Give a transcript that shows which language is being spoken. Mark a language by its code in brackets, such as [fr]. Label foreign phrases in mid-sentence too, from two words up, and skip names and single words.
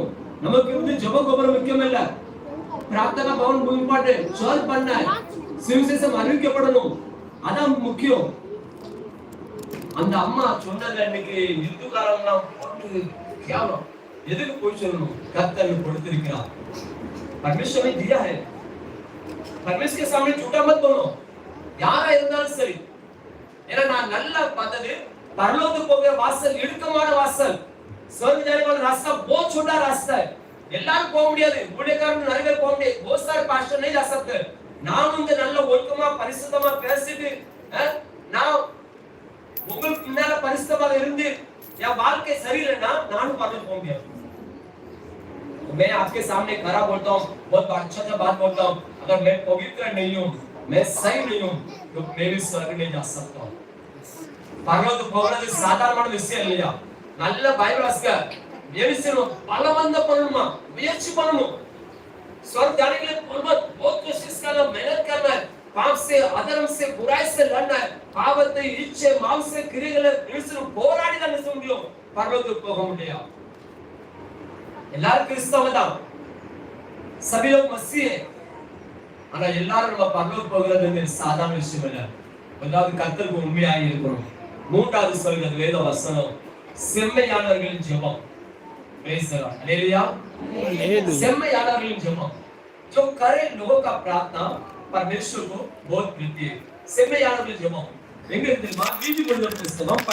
[ta] நமக்கு வந்து ஜெப கோபுரம் முக்கியம் இல்ல, பிரார்த்தனா பவன் இம்பார்ட்டன்ட், சர்ச் பண்ண சுவிசேஷம் அறிவிக்கப்படணும், அதான் முக்கியம்। அந்த அம்மா சொன்னது இன்னைக்கு இந்துக்காரங்களாம் போட்டு கேவலம், எதுக்கு போய் சொல்லணும்? கர்த்தர் கொடுத்திருக்கிறார், [hi] परमेश्वर ने दिया है, परमेश्वर के सामने झूठा मत बोलो, [ta] யாரா இருந்தாலும் சரி। ஏன்னா நான் நல்லா பார்த்தது பரலோகத்துக்கு போகிற வாசல் இடுக்கமான வாசல், [hi] स्वर्ग जाने वाला रास्ता बहुत छोटा रास्ता है, [ta] எல்லாரும் போக முடியாது, ஊழியக்காரங்க நிறைய பேர் போக முடியாது, [hi] बहुत सारे पास्टर नहीं जा सकते। [ta] நான் வந்து நல்ல ஒழுக்கமா பரிசுத்தமா பேசிட்டு நான் உங்களுக்கு முன்னால பரிசுத்தமாக இருந்து என் வாழ்க்கை சரியில்லைன்னா நானும் பரலோகம் போக முடியாது। [hi] मैं आपके सामने खरा बोलता हूँ, बहुत अच्छा बात बोलता हूँ, अगर मैं पवित्र नहीं हूँ, मैं सही नहीं हूँ, तो मैं भी स्वर्ग नहीं जा सकता हूँ। [ta] பரலோகத்துக்கு போகிறது சாதாரணமான விஷயம் இல்லையா? நல்ல பைபிள் வாசிக்க எரிசணும், பலவந்த பண்ணணுமா, முயற்சி பண்ணணும்। [hi] स्वर्ग जाने के लिए बहुत कोशिश करना, मेहनत करना है, पाप से, अधर्म से, बुराई से लड़ना है, [ta] பாவத்தை இச்சை மாம்ச கிரியைகளை எரிசணும், போராடி தான் நிற்க முடியும், பரலோகத்துக்கு போக முடியாது। எல்லாரும் கிறிஸ்தவங்க தான், [hi] सभी लोग मसीह है, [ta] ஆனா எல்லாரும் நம்ம பரலோகம் போகிறது சாதாரண விஷயம் இல்ல। அதாவது கர்த்தருக்கு உண்மையாக இருக்கணும்। மூன்றாவது சொல்கிறது வேத வசனம், செம்மையானவர்களின் ஜெபம்। [en] praise the Lord, [ta] हालेलुया। செம்மையானவர்களின் ஜெபம், [hi] जो करे लोगों का प्रार्थना परमेश्वर को बहुत प्रीति है। [ta] செம்மையானவர்களின் ஜெபம் எங்க இருக்குமா? நீதிமொழிகள் புத்தகம்